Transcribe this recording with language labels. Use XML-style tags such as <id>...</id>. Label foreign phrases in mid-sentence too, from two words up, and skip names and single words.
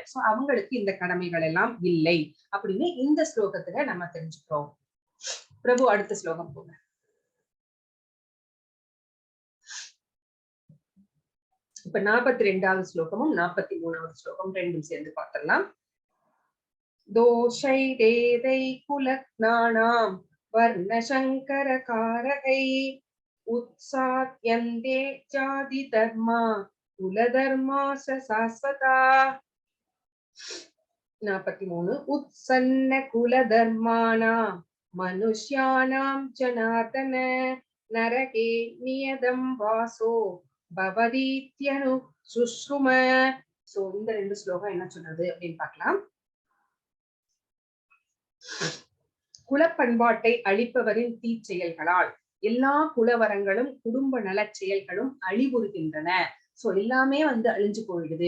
<ta>சோ அவங்களுக்கு இந்த கடமைகள் எல்லாம் இல்லை அப்படின்னு இந்த ஸ்லோகத்துல நம்ம தெரிஞ்சுக்கிறோம். பிரபு அடுத்த ஸ்லோகம் போங்க. இப்ப 42வது ஸ்லோகமும் 43வது ஸ்லோகம் ரெண்டும் சேர்ந்து பார்த்திடலாம்.</ta> <sa>दोषैरेदै कुलज्ञानां वर्णशङ्करकारकै उत्साद्यन्ते जातिधर्मा कुलधर्मा शाश्वता. 43 उत्सन्न कुलधर्माणां मनुष्याणां जनार्दन नरके नियतं वासो भवतीत्यनु सुश्रुम.</sa> <ta>சோ இந்த ரெண்டு ஸ்லோகம் என்ன சொல்றது அப்படின்னு பார்க்கலாம். குலப்பண்பாட்டை அழிப்பவரின் தீச்செயல்களால் எல்லா குலவரங்களும் குடும்ப நலச் செயல்களும் அழிவுறுகின்றன. சோ எல்லாமே வந்து அழிஞ்சு போயிடுது.</ta>